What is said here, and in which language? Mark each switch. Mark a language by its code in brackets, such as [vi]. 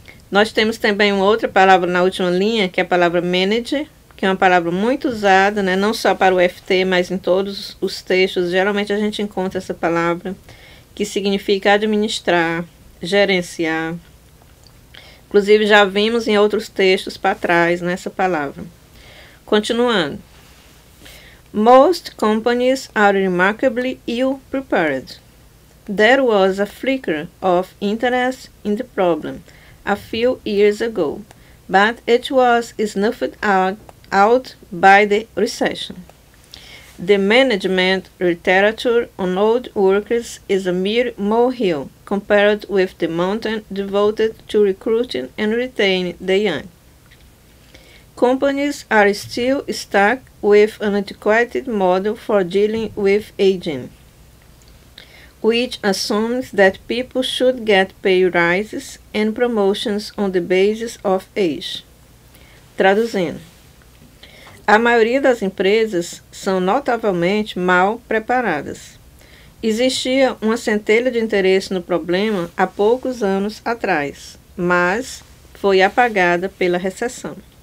[pt] Nós temos também uma outra palavra na última linha, que é a palavra manager, que é uma palavra muito usada, né, não só para o FT, mas em todos os textos. Geralmente a gente encontra essa palavra, que significa administrar, gerenciar. Inclusive já vimos em outros textos para trás nessa palavra. Continuando. [en] Most companies are remarkably ill prepared. There was a flicker of interest in the problem a few years ago, but it was snuffed out by the recession. The management literature on old workers is a mere molehill compared with the mountain devoted to recruiting and retaining the young. Companies are still stuck with an antiquated model for dealing with aging, which assumes that people should get pay rises and promotions on the basis of age. [pt] Traduzindo. A maioria das empresas são notavelmente mal preparadas. Existia uma centelha de interesse no problema há poucos anos atrás, mas foi apagada pela recessão.